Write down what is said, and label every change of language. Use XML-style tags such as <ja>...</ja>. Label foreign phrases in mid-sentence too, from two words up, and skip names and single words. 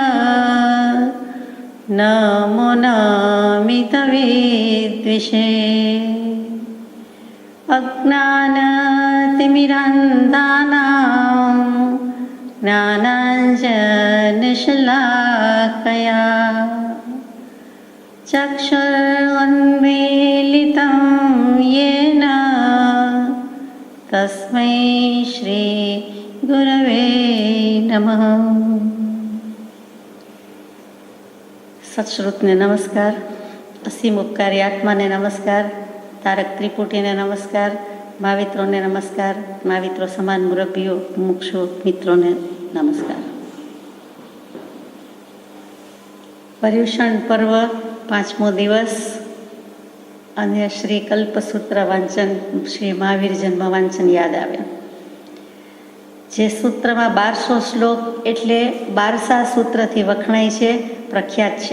<sa>नमो नमितवेद्विषे अज्ञानतिमिरान्धानां ज्ञानाञ्जनशलाकया चक्षुरुन्मीलितं येन तस्मै श्रीगुरवे नमः।</sa> <gu>સત્શ્રુતને નમસ્કાર, અસીમ ઉપકારી આત્માને નમસ્કાર, તારક ત્રિપુટીને નમસ્કાર, મહાવિત્રોને નમસ્કાર, महाविત્રો સમાન મુરબ્બીઓ મુક્ષો મિત્રોને નમસ્કાર। પર્યુષણ પર્વ 5મો દિવસ અને શ્રી કલ્પસૂત્ર વાંચન, શ્રી મહાવીર જન્મ વાંચન યાદ આવે। જે સૂત્રમાં 1200 શ્લોક એટલે 12સા સૂત્રથી વખણાય છે, પ્રખ્યાત છે।</gu>